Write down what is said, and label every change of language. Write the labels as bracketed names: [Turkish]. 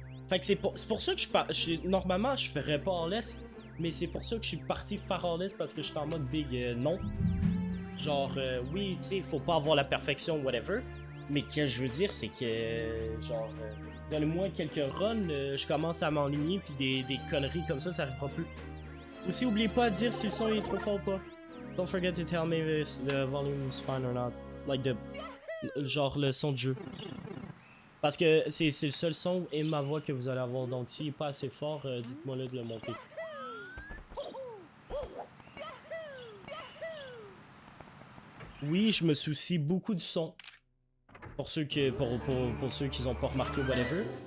[French] Fait que c'est pour ça que normalement, je ferais pas Orless, mais c'est pour ça que je suis parti faire Orless parce que j'étais en mode big non. Genre, oui, tu sais, faut pas avoir la perfection, whatever. Mais ce que je veux dire, c'est que, genre, donne-moi quelques runs, je commence à m'enligner, puis des conneries comme ça arrivera plus. Aussi, oubliez pas de dire si le son est trop fort ou pas. [English] Don't forget to tell me if the volume is fine or not. [French] Like genre le son de jeu. Parce que c'est le seul son et ma voix que vous allez avoir. Donc, s'il est pas assez fort, dites-moi là de le monter. Oui, je me soucie beaucoup du son. Pour ceux qui ont pas remarqué whatever.